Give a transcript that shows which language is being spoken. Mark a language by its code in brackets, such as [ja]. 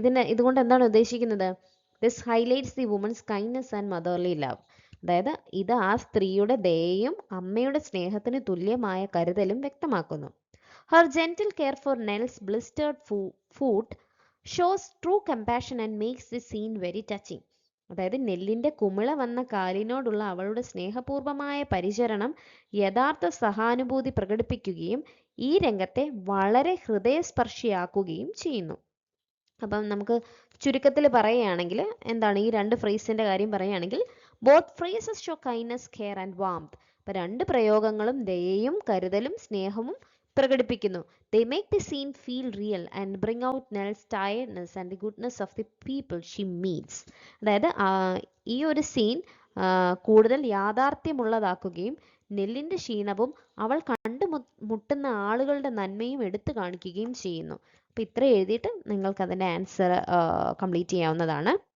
[ml] ഇതുകൊണ്ട് എന്താണ് ഉദ്ദേശിക്കുന്നത്? [en] This highlights the woman's kindness and motherly love. [ml] അതായത് ഇത് ആ സ്ത്രീയുടെ ദയയും അമ്മയുടെ സ്നേഹത്തിന് തുല്യമായ കരുതലും വ്യക്തമാക്കുന്നു. [en] Her gentle care for Nell's blistered foot shows true compassion and makes the scene very touching. [ml] അതായത് നെല്ലിന്റെ കുമിള വന്ന കാലിനോടുള്ള അവളുടെ സ്നേഹപൂർവമായ പരിചരണം യഥാർത്ഥ സഹാനുഭൂതി പ്രകടിപ്പിക്കുകയും ഈ രംഗത്തെ വളരെ ഹൃദയസ്പർശിയാക്കുകയും ചെയ്യുന്നു. അപ്പം നമുക്ക് ചുരുക്കത്തിൽ പറയുകയാണെങ്കിൽ എന്താണ്, ഈ രണ്ട് ഫ്രേസിന്റെ കാര്യം പറയുകയാണെങ്കിൽ [en] Both phrases show kindness, care and warmth. [ml] അപ്പം രണ്ട് പ്രയോഗങ്ങളും ദയയും കരുതലും സ്നേഹവും പ്രകടിപ്പിക്കുന്നു. [en] They make the scene feel real and bring out Nell's tiredness and the goodness of the people she meets. [ml] അതായത് ഈ ഒരു സീൻ കൂടുതൽ യാഥാർത്ഥ്യമുള്ളതാക്കുകയും നെല്ലിന്റെ ക്ഷീണവും അവൾ കണ്ടുമുട്ടുന്ന ആളുകളുടെ നന്മയും എടുത്തു കാണിക്കുകയും ചെയ്യുന്നു. അപ്പോൾ ഇത്ര എഴുതിയിട്ട് നിങ്ങൾക്ക് അതിൻ്റെ ആൻസർ കംപ്ലീറ്റ് ചെയ്യാവുന്നതാണ്.